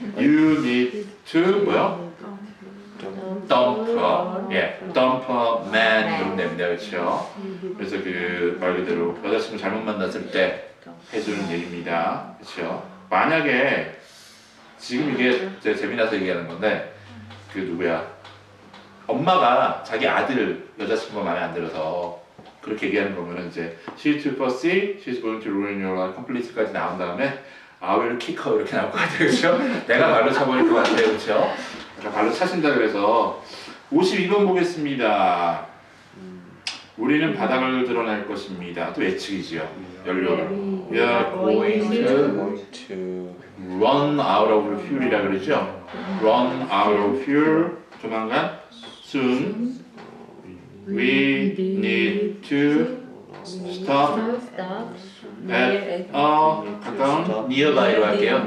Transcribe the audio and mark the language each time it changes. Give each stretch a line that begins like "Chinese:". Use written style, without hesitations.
English: You need to
Korean: 뭐요?
English: dumper,
Korean: 예,
English: dumper man
Korean: 이러면 됩니다, 그렇죠? 그래서 그 말 그대로 여자친구 잘못 만났을 때 해주는 얘기입니다, 그렇죠? 만약에 지금 이게 제가 재미나서 얘기하는 건데 그 누구야? 엄마가 자기 아들 여자친구가 마음에 안 들어서 그렇게 얘기하는 거면은 이제
English: she's too fussy, she's going to ruin your life completely
Korean: 까지 나온 다음에
English: I will kick her
Korean: 이렇게 나올 것 같아요, 그렇죠? 내가 발로 차버릴 것 같아요, 그렇죠? 발로 차신다 그래서 52번 보겠습니다. 우리는 바닥을 드러낼 것입니다. 또 예측이지요. 연료를.
English: We are going to run out of fuel
Korean: 이라 그러죠.
English: Run out of fuel.
Korean: 조만간.
English: Soon. We need to stop at
Korean: 가까운
English: nearby
Korean: 로 할게요.